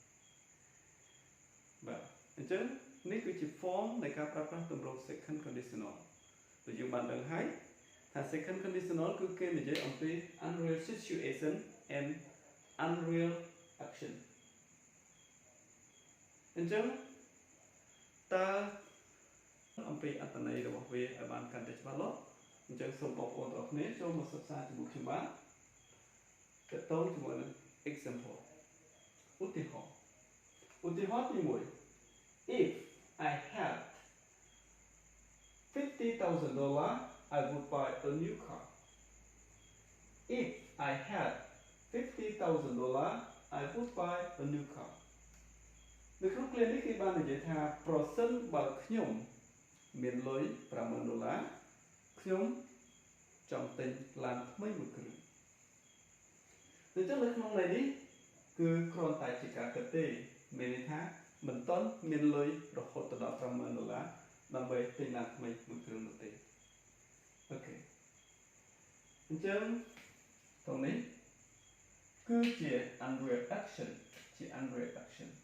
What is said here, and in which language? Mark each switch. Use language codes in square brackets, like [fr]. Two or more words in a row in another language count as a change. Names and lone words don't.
[km] បាទអញ្ចឹងនេះគឺជា form នៃការប្រើប្រាស់ទម្រង់ [en] second conditional [km] ដូចយើងបានដឹងហើយថា [en] second conditional [km] គឺគេនិយាយអំពី [en] unreal situation and unreal action [km] អញ្ចឹងតើអំពីអត្ថន័យរបស់វាឲ្យបានកាន់តែច្បាស់លាស់អញ្ចឹងសូមបងប្អូនទាំងអស់គ្នាចូលមកសិក្សាជាមួយខ្ញុំបានតើតើជាមួយនឹង example ឧទាហរណ៍ទី1 [en] if I had $50,000 I would buy a new car if I had $50,000 I would buy a new car [km] នៅក្នុងឃ្លា នេះគេបាននិយាយថាប្រសិនបើខ្ញុំមានលុយ$50,000ខ្ញុំចង់ទិញឡានថ្មីមួយគ្រឿងដូច្នេះនៅក្នុងន័យនេះគឺគ្រាន់តែជាការគិតទេមានន័យថាមិនទាន់មានលុយរហូតដល់$50,000ដើម្បីទិញឡានថ្មីមួយគ្រឿងនោះទេអូខេអញ្ចឹងត្រង់នេះគឺជា [en] unreal action [km] ជា [en] unreal action